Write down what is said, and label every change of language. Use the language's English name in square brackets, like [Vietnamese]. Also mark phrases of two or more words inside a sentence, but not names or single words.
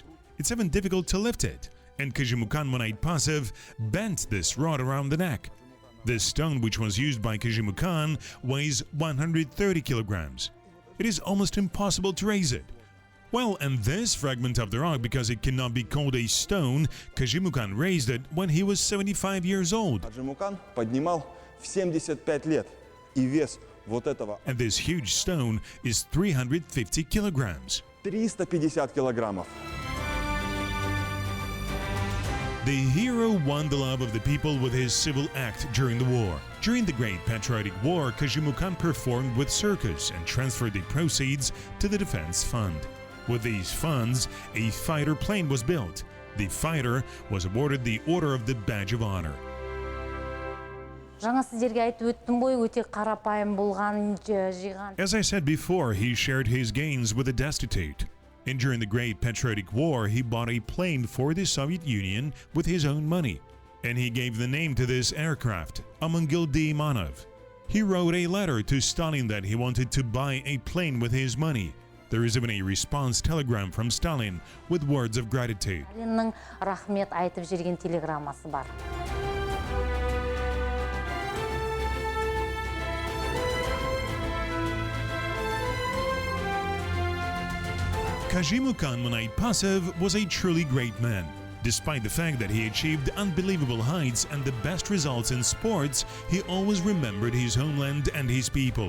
[English] It's even difficult to lift it, and Kazhimukan Munaytpasov bent this rod around the neck. This stone, which was used by Kazuma Khan, weighs 130 kilograms. It is almost impossible to raise it. Well, and this fragment of the rock, because it cannot be called a stone, Kazhimukan raised it when he was 75 years old. [Russian] Kazhimukan поднимал в 75 лет, и вес вот этого [English] And this huge stone is 350 kilograms. [Russian] 350 килограммов. [English] The hero won the love of the people with his civil act during the war. During the Great Patriotic War, Kazhimukan performed with circus and transferred the proceeds to the defense fund. With these funds, a fighter plane was built. The fighter was awarded the Order of the Badge of Honor. [Kazakh] Жаңа сіздерге айтып өттім ғой, өте қарапайым болған жиған. [English] As I said before, he shared his gains with the destitute. And during the Great Patriotic War, he bought a plane for the Soviet Union with his own money. And he gave the name to this aircraft, Amangil D. Manov. He wrote a letter to Stalin that he wanted to buy a plane with his money. There is even a response telegram from Stalin with words of gratitude. [Kazakh] Сталиннің рахмет айтып жүрген телеграммасы бар. [English] Kazhimukan Munaytpasov was a truly great man. Despite the fact that he achieved unbelievable heights and the best results in sports, he always remembered his homeland and his people.